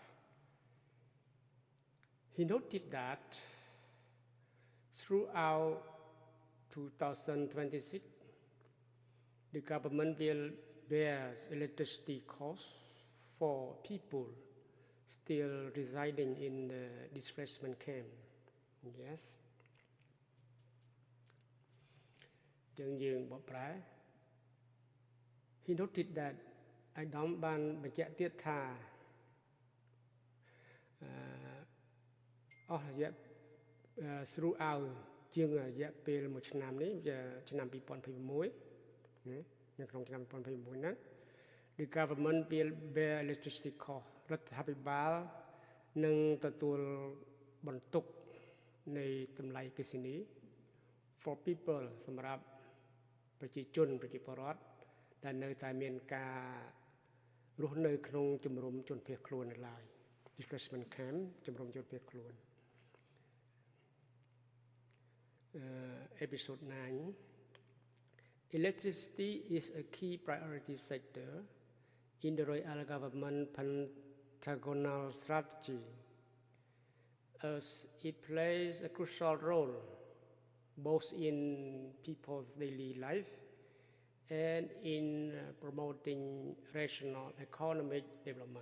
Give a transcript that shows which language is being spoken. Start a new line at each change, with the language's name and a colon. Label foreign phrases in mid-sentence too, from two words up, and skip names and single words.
English: He noted that throughout 2026, the government will bear electricity costs for people still residing in the displacement camp. Yes.
Khmer: យើងបកប្រែ
English: He noted that
Khmer: អាយដាមបានបញ្ជាក់ទៀតថាអស់រយៈ throughout ជាងរ យៈពេល1ឆ្នាំនេះឆ្នាំ2021 នៅក្នុងឆ្នាំ2021ហ្នឹង
English: The government will bear electricity cost
Khmer: រដ្ឋាភិបាលនឹងទទួលបន្ទុកនៃតម្លៃអគ្គិសនី
English: for people
Khmer: សម្រាប់ប្រជាជនប្រជាពលរដ្ឋដែលនៅតែមានការរស់នៅក្នុងជំរំជនភៀសខ្លួននៅឡើយ
English: displacement camp
Khmer: ជំរំជនភៀសខ្លួន
English: episode 9 Electricity is a key priority sector in the Royal Government Pentagonal strategy, as it plays a crucial role both in people's daily life and in promoting regional economic development.